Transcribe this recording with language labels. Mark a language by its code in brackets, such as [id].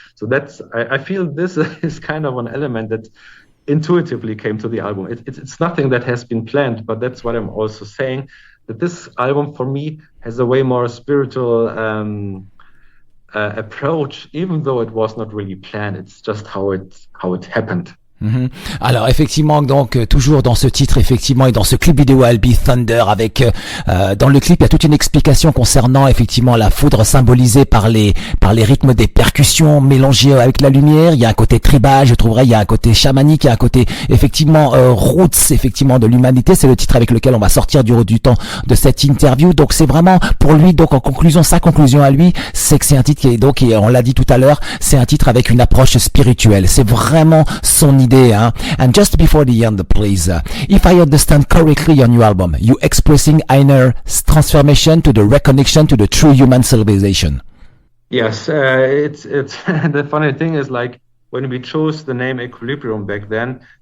[en] So I feel this is kind of an element that intuitively came to the album. It's nothing that has been planned, but that's what I'm also saying, that this album for me has a way more spiritual approach, even though it was not really planned. It's just how it happened. [fr] Alors effectivement, donc toujours dans ce titre effectivement et dans ce clip vidéo I'll Be Thunder, avec dans le clip il y a toute une explication concernant effectivement la foudre symbolisée par les rythmes des percussions mélangées avec la lumière. Il y a un côté tribal, je trouverais, il y a un côté chamanique, il y a un côté effectivement roots effectivement de l'humanité. C'est le titre avec lequel on va sortir du temps de cette interview. Donc c'est vraiment pour lui, donc en conclusion, sa conclusion à lui, c'est que c'est un titre qui est donc, et on l'a dit tout à l'heure, c'est un titre avec une approche spirituelle. C'est vraiment son idée. [en] And just before the end, please, if I understand correctly your new album, you expressing inner transformation to the reconnection to the true human civilization. Yes, it's the funny thing is, like when we chose the name Equilibrium back then,